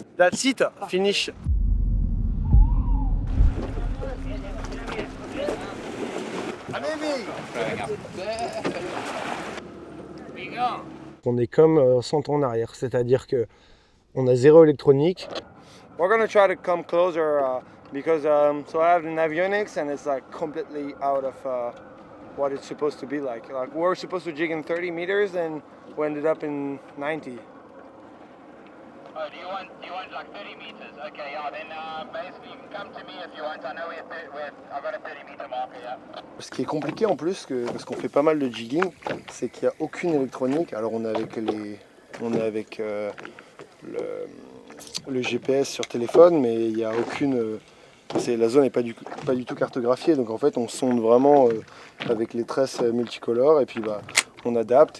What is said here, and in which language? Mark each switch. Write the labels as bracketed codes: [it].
[en] That's it, finish. [fr] On est comme 100 ans en arrière, c'est-à-dire que on a zéro électronique. [en] We're gonna try to come closer because so I have the avionics and it's like completely out of what it's supposed to be like. Like we were supposed to jig in 30 meters and we ended up in 90. Oh, do you want like 30 meters? Okay, yeah, then basically you can come to me if you want. I know I've got a 30 meter marker, yeah. [fr] Ce qui est compliqué en plus, parce qu'on fait pas mal de jigging, c'est qu'il n'y a aucune électronique. Alors on est avec le GPS sur téléphone, mais il n'y a aucune. La zone n'est pas du tout cartographiée, donc en fait on sonde vraiment avec les tresses multicolores et puis on adapte.